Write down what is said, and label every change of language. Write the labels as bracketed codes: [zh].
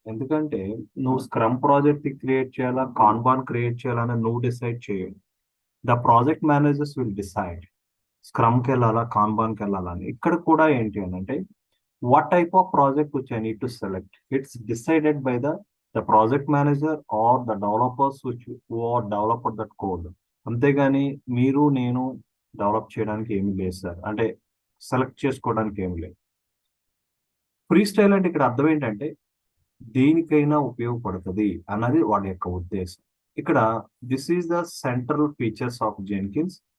[te] ఎందుకంటే నువ్వు scrum project create చేయాలా, కాన్బాన్ క్రియేట్ చేయాలని నువ్వు డిసైడ్ చేయాలి. [en] the project managers will decide [te] స్క్రమ్కి వెళ్ళాలా, కాన్బాన్కి వెళ్ళాలా అని. ఇక్కడ కూడా ఏంటి అని అంటే, [en] what type of project which I need to select, it's decided by the project manager or the developers who are developed that code. [te] అంతేగాని మీరు నేను డెవలప్ చేయడానికి ఏమి లేదు సార్, అంటే సెలెక్ట్ చేసుకోవడానికి ఏమి లేదు. ఫ్రీ స్టైల్ అంటే ఇక్కడ అర్థం ఏంటంటే దేనికైనా ఉపయోగపడుతుంది అన్నది వాళ్ళ యొక్క ఉద్దేశం. [en] ఇక్కడ this is the central features of Jenkins.